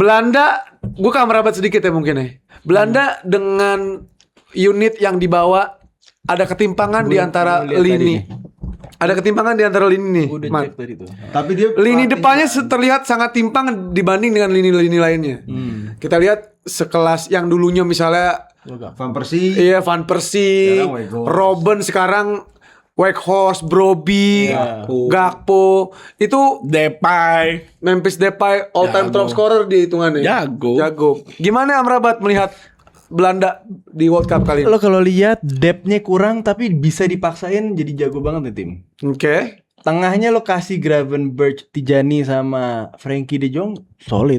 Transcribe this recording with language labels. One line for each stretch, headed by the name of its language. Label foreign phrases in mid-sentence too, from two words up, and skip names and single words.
Indonesian: Belanda, gue akan merabat sedikit ya mungkin ya. Belanda dengan unit yang dibawa ada ketimpangan di antara lini. Ada ketimpangan di antara lini nih. Udah Man. cek tadi tuh. Tapi dia Lini pelatih- depannya terlihat sangat timpang dibanding dengan lini-lini lainnya. Kita lihat sekelas yang dulunya misalnya Van Persie. iya Van Persie, Sekarang Weghorst. Robben sekarang Weghorst, Brobbey, Gakpo. Itu Depay. Memphis Depay
English: all time
Indonesian: Jago.
English: top scorer
Indonesian: di hitungannya. Jago. Gimana Amrabat melihat Belanda di World Cup kali ini? Lo kalau lihat depth-nya kurang tapi bisa dipaksain jadi jago banget nih tim. Oke. Tengahnya lo kasih Gravenberch, Tijani sama Frankie De Jong solid.